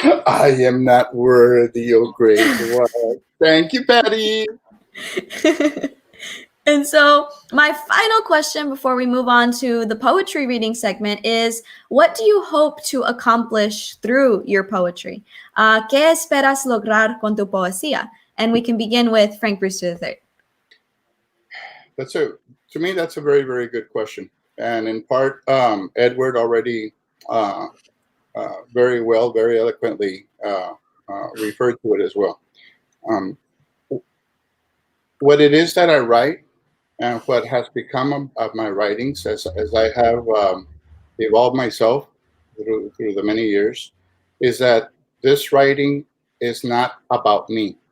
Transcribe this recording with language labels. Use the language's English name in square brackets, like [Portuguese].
[English] I am not worthy, oh great one. Thank you, Patty. And so my final question before we move on to the poetry reading segment is, what do you hope to accomplish through your poetry? [Spanish] ¿Qué esperas lograr con tu poesía? [English] And we can begin with Frank Brewster III. To me, that's a very, very good question. And in part, Edward already very well, very eloquently referred to it as well. What it is that I write and what has become of my writings as I have evolved myself through the many years is that this writing is not about me.